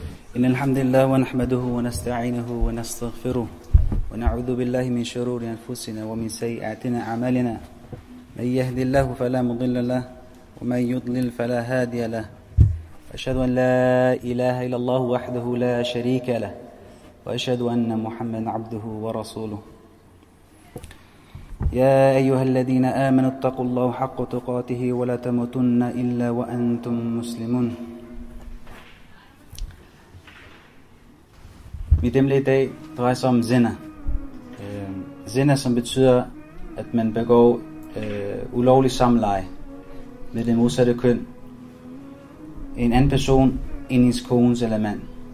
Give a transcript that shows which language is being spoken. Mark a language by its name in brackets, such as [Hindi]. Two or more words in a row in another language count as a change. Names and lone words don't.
[Arabic] إن الحمد لله ونحمده ونستعينه ونستغفره ونعوذ بالله من شرور أنفسنا ومن سيئات أعمالنا من يهد الله فلا مضل له ومن يضلل فلا هادي له أشهد أن لا إله إلا الله وحده لا شريك له وأشهد أن محمدا عبده ورسوله يا أيها الذين آمنوا اتقوا الله حق تقاته ولا تموتن إلا وأنتم مسلمون. [Danish] Mit emne i dag drejer sig om zina. Zina, som betyder, at man begår ulovlig samleje med det modsatte køn. En anden person end ens kones eller mand.